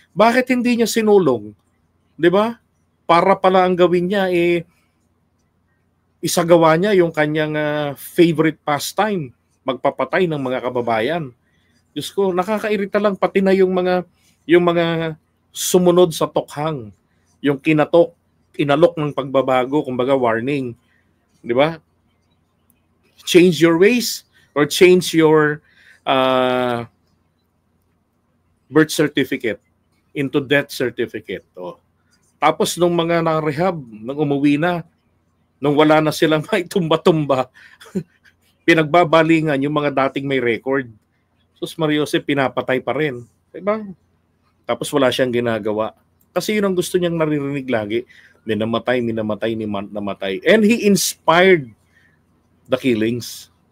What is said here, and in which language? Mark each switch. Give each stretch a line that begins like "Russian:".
Filipino: Bakit hindi niya sinulong? 'Di ba? Para pala ang gawin niya isagawa niya yung kanyang favorite pastime, magpapatay ng mga kababayan. Diyos ko, nakakairita lang pati na yung mga sumunod sa tokhang, yung inalok ng pagbabago, kumbaga warning. 'Di ba?
English: Change your ways or change your birth certificate into death certificate.
Filipino: Tapos nung mga na-rehab, nung umuwi na, nung wala na silang may tumba-tumba, pinagbabalingan yung mga dating may record. Sus Mariose, pinapatay pa rin. Diba? Tapos wala siyang ginagawa. Kasi yun ang gusto niyang naririnig lagi. Minamatay.
English: And he inspired the killings.